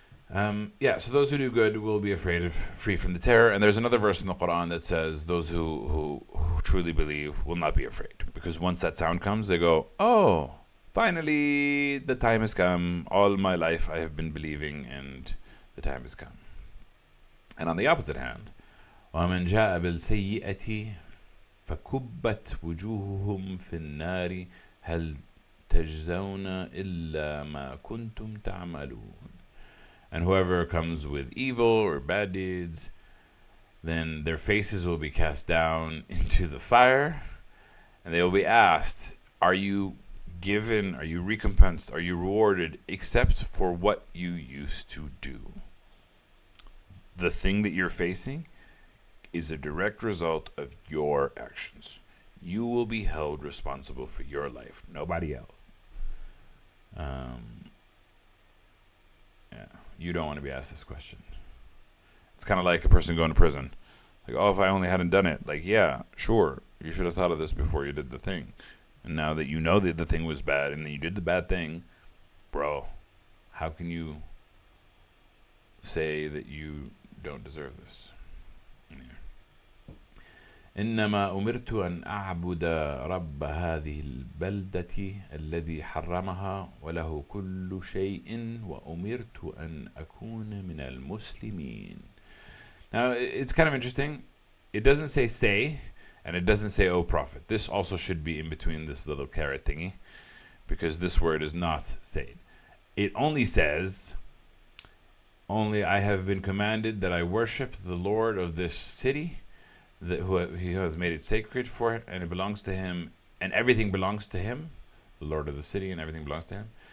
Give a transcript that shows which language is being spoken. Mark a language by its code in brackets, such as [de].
[en] So those who do good will be free from the terror. And there's another verse in the Quran that says those who truly believe will not be afraid. Because once that sound comes, they go, oh, finally, the time has come. All my life I have been believing, and the time has come. And on the opposite hand, [ar] وَمَنْ جَاءَ بِالْسَيِّئَةِ فَكُبَّتْ وُجُوهُهُمْ فِي النَّارِ هَلْ تَجْزَوْنَ إِلَّا مَا كُنْتُمْ تَعْمَلُونَ. [en] And whoever comes with evil or bad deeds, then their faces will be cast down into the fire, and they will be asked, are you given, are you recompensed, are you rewarded, except for what you used to do? The thing that you're facing is a direct result of your actions. You will be held responsible for your life, nobody else. You don't want to be asked this question. It's kind of like a person going to prison. Oh, if I only hadn't done it. Yeah, sure, you should have thought of this before you did the thing. And now that you know that the thing was bad and then you did the bad thing, bro, how can you say that you don't deserve this? [ar] إنما أمرت أن أعبد رب هذه البلدة الذي حرمها وله كل شيء وأمرت أن أكون من المسلمين. [en] Now it's kind of interesting. It doesn't say, and it doesn't say, oh prophet. This also should be in between this little caret thingy, because this word is not say. It only says, only I have been commanded that I worship the Lord of this city, who he has made it sacred for it, and it belongs to him, and everything belongs to him, the Lord of the city, and everything belongs to him.